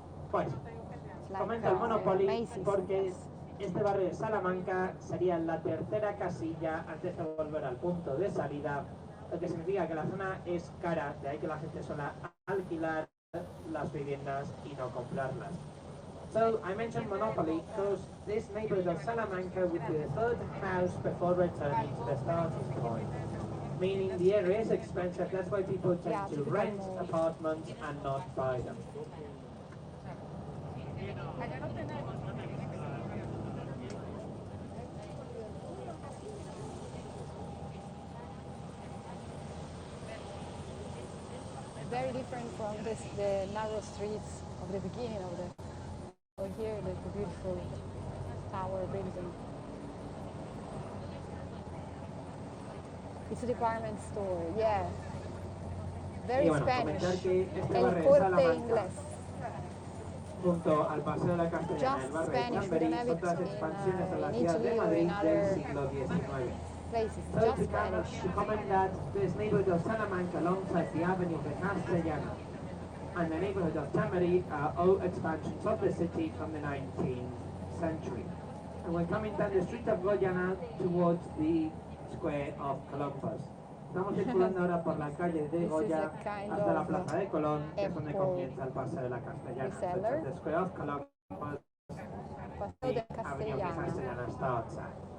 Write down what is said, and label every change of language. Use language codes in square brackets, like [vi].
[es] Pues, comenta el Monopoly porque este barrio de Salamanca sería la tercera casilla antes de volver al punto de salida, lo que significa que la zona es cara, de ahí que la gente suele alquilar las viviendas y no comprarlas. [en] So I mentioned Monopoly because this neighborhood of Salamanca would be the third house before returning to the starting point, meaning the area is expensive. That's why people tend to rent apartments and not buy them. Very different from the narrow streets of the beginning of the. Over here, the beautiful tower building. It's a department store, yeah. Very Spanish. El Corte Inglés. [es] Junto al Paseo de la Castellana, el barrio de Chamberí, son todas expansiones de la ciudad de Madrid del siglo XIX. [en] So to comment that this neighborhood of Salamanca alongside the Avenue de Castellana and the neighborhood of Chamberí are all expansions of the city from the 19th century. And we're coming down the street of Goyana towards the square of Columbus. [es] Estamos circulando ahora por la calle de Goya hasta la plaza de Colón, que es donde comienza el paseo de la Castellana. [en] So the square of Columbus, the Avenue de Castellana starts at.